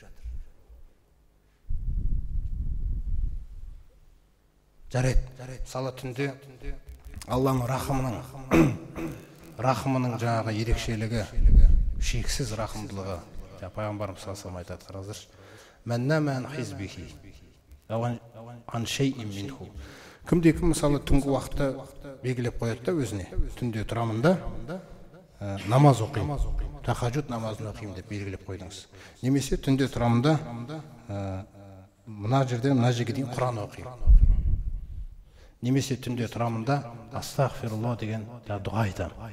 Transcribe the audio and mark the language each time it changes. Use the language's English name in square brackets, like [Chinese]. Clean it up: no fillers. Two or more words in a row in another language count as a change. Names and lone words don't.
[Kazakh] Жарайды. Сала түнде Алланың рахымының жаңағы ерекшелігі, шексіз рахымдылығы. Пайғамбарымыз [Arabic] صلى الله عليه [Kazakh] айтады, қараңыздаршы. [Arabic] من حزبه عن شيء منه. [Kazakh] Кімде-кім мысалы түнгі уақытты белгілеп қояды да өзіне. Түнде тұрамын да намаз оқимын. Тахаджуд намазын оқимын деп белгілеп қойдыңыз. Немесе түнде тұрамын да мына жерден мына жерге дейін Құран оқимын. Немесе түнде тұрамын да астағфирулла деген дұға айтамын.